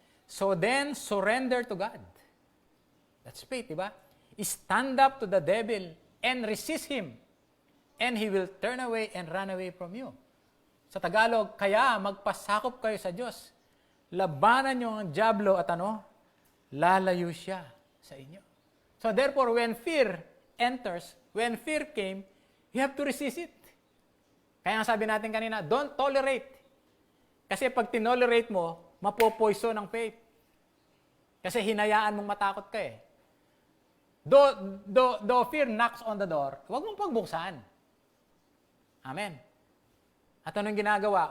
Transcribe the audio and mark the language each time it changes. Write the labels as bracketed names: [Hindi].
[English] So then, surrender to God. That's faith, diba? Stand up to the devil and resist him, and he will turn away and run away from you. [Filipino] Sa Tagalog, kaya magpasakop kayo sa Diyos. Labanan niyo ang dyablo at lalayo siya sa inyo. [English] So therefore, when fear enters, when fear came, you have to resist it. [Filipino] Kaya nga sabi natin kanina, [English] don't tolerate. [Filipino] Kasi pag tinolerate mo, mapopoiso ng faith. Kasi hinayaan mong matakot ka eh. [English] Though fear knocks on the door, [Filipino] huwag mong pagbuksan. Amen. At anong ginagawa?